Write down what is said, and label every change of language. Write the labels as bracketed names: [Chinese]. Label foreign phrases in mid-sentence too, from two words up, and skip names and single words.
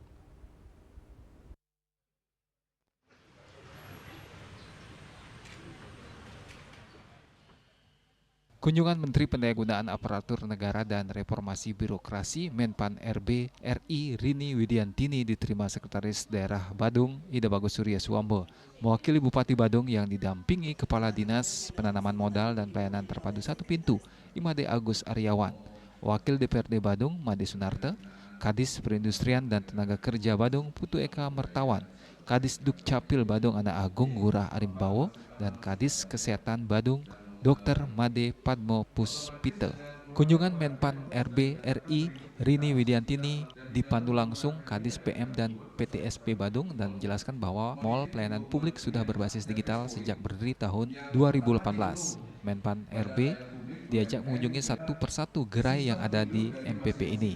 [Indonesian] Kunjungan Menteri Pendayagunaan Aparatur Negara dan Reformasi Birokrasi Menpan RB RI Rini Widiantini diterima Sekretaris Daerah Badung Ida Bagus Surya Suambo, mewakili Bupati Badung yang didampingi Kepala Dinas Penanaman Modal dan Pelayanan Terpadu Satu Pintu Imade Agus Aryawan, Wakil DPRD Badung Made Sunarte, Kadis Perindustrian dan Tenaga Kerja Badung Putu Eka Mertawan, Kadis Dukcapil Badung Anak Agung Ngurah Arimbawo, dan Kadis Kesehatan Badung Dr. Made Padmo Puspite. Kunjungan Menpan RB RI Rini Widiantini dipandu langsung Kadis PM dan PTSP Badung dan menjelaskan bahwa Mall Pelayanan Publik sudah berbasis digital sejak berdiri tahun 2018. Menpan RB diajak mengunjungi satu persatu gerai yang ada di MPP ini.